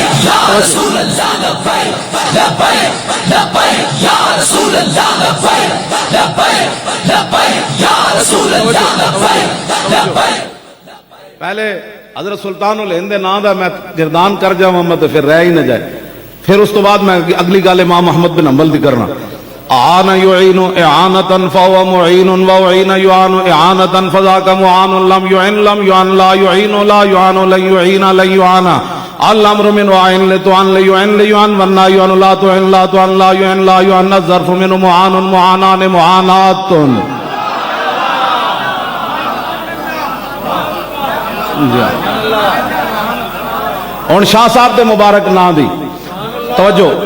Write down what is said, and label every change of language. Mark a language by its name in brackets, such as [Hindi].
[Arabic] یا رسول اللہ لبیک لبیک لبیک یا رسول اللہ لبیک لبیک لبیک یا رسول اللہ لبیک لبیک. [Punjabi] پہلے حضرت سلطان الہند نام دا میں گردان کر جاواں میں تو پھر رہ ہی نہ جائے. پھر اس تو بعد میں اگلی گل امام احمد بن حنبل دی کرنا. [Arabic] اعان يعين اعانة فهو معين وعين يعان اعانة فذاك معان لم يعن لم يعن لا يعين لا يعان لن يعين لن يعان الامر من وعين لتعن ليعن ليعن والنهي عن لا تعن لا تعن لا يعن لا يعن الظرف من معان معانان معانات. [Punjabi] اور شاہ صاحب دے مبارک نام دی توجہ.